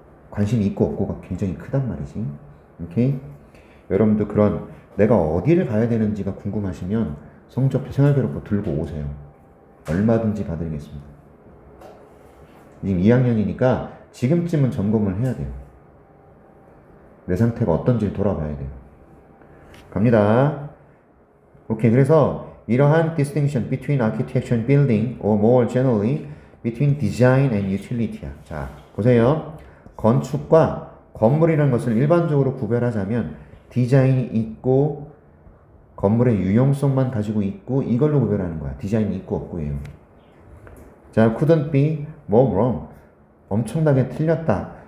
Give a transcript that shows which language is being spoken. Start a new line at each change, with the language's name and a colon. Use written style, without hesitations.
Korean: 관심이 있고 없고가 굉장히 크단 말이지. 오케이? 여러분도 그런 내가 어디를 가야 되는지가 궁금하시면 성적표 생활기록부 들고 오세요. 얼마든지 봐드리겠습니다. 지금 2학년이니까 지금쯤은 점검을 해야 돼요. 내 상태가 어떤지를 돌아봐야 돼요. 갑니다. 오케이. 그래서 이러한
English: distinction between architecture and building or more generally between design and utility야.
Korean: 자, 보세요. 건축과 건물이라는 것을 일반적으로 구별하자면 디자인이 있고 건물의 유용성만 가지고 있고 이걸로 구별하는 거야. 디자인이 있고 없고예요.
English: 자, couldn't be more wrong.
Korean: 엄청나게 틀렸다.